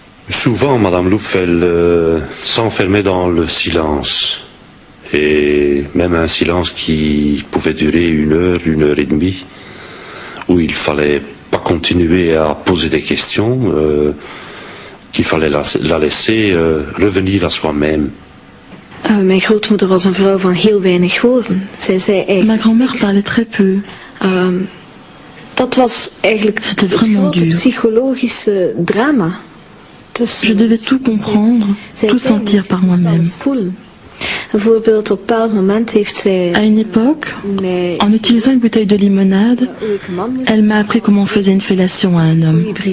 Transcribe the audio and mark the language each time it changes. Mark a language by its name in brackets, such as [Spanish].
[French] Souvent, Madame Louf, elle s'enfermait dans le silence. Et même un silence qui pouvait durer 1 heure et demie, où il fallait pas continuer à poser des questions, qu'il fallait la laisser revenir à soi-même. [Dutch] Mijn grootmoeder was een vrouw van heel weinig woorden. Zij zei eigenlijk... [French] Ma grand-mère parlait très peu. [Dutch] Dat was eigenlijk het grote psychologische drama. [French] Je devais tout comprendre, tout sentir par moi-même. À une époque, en utilisant une bouteille de limonade, elle m'a appris comment on faisait une fellation à un homme.